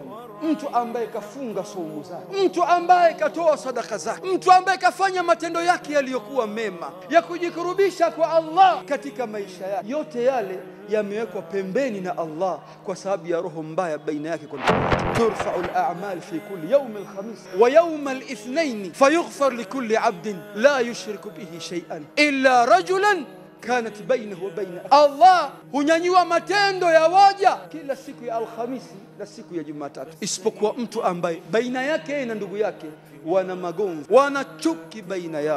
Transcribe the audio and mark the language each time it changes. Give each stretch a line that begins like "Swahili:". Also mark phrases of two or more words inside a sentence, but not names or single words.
Swahili: Mtu ambaye kafunga saumu zake, mtu ambaye katoa sadaka zake, mtu ambaye kafanya matendo yake yaliyokuwa mema ya kujikurubisha kwa Allah katika maisha yake, yote yale yamewekwa pembeni na Allah kwa sababu ya roho mbaya baina yake kwa ndugu.
Arabic: ترفع الأعمال في كل يوم الخميس ويوم الاثنين فيغفر لكل عبد لا يشرك به شيئا إلا رجلا كانت بينه وبين الله.
Swahili: Hunyanyua matendo ya waja kila siku ya Alhamisi na siku ya Jumatatu, isipokuwa mtu ambaye baina yake na ndugu yake wana magomvi, wana chuki baina yao.